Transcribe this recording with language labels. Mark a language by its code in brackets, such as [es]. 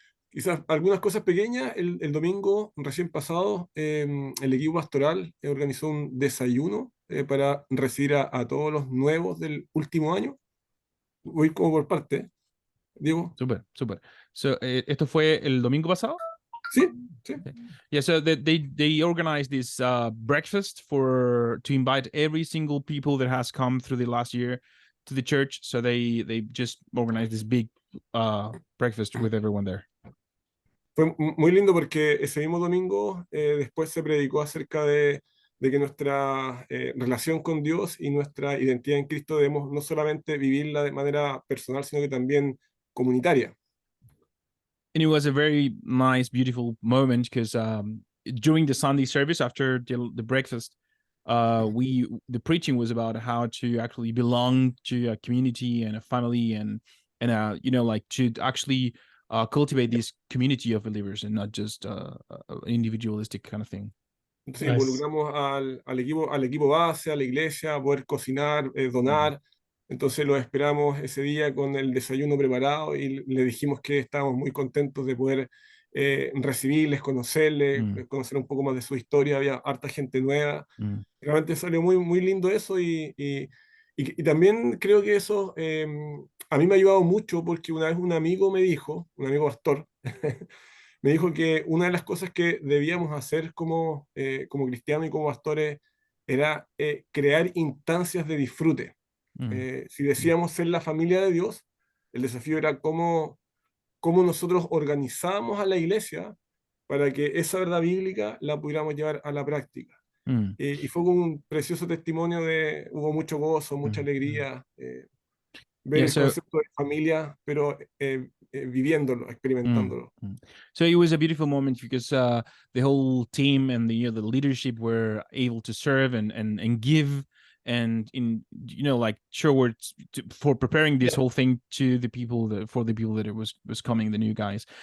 [es] Quizás algunas cosas pequeñas. El domingo recién pasado, el equipo pastoral organizó un desayuno para recibir a todos los nuevos del último año. Voy como por parte, Diego. Súper. So, ¿esto fue el domingo pasado? Sí. [en] Yeah, so they organized this breakfast to invite every single people that has come through the last year to the church. So they just organized this big breakfast with everyone there. [es] Fue muy lindo porque ese mismo domingo después se predicó acerca de que nuestra relación con Dios y nuestra identidad en Cristo debemos no solamente vivirla de manera personal, sino que también comunitaria. [en] And it was a very nice, beautiful moment because during the Sunday service, after the breakfast, the preaching was about how to actually belong to a community and a family and like to actually cultivate this community of believers and not just an individualistic kind of thing. [es] Entonces involucramos al equipo base, a la iglesia, a poder cocinar, donar. Entonces lo esperamos ese día con el desayuno preparado y le dijimos que estábamos muy contentos de poder recibirles, conocerles, conocer un poco más de su historia. Había harta gente nueva. Realmente salió muy, muy lindo eso y también creo que eso a mí me ha ayudado mucho porque una vez un amigo pastor, me dijo que una de las cosas que debíamos hacer como cristianos y como pastores era crear instancias de disfrute. Si decíamos ser la familia de Dios, el desafío era cómo nosotros organizábamos a la iglesia para que esa verdad bíblica la pudiéramos llevar a la práctica. Y fue un precioso testimonio hubo mucho gozo, mucha alegría, ver el concepto de familia, pero viviéndolo, experimentándolo. [en] So it was a beautiful moment because the whole team and the leadership were able to serve and give and like show words for preparing this whole thing to the people that it was coming, the new guys.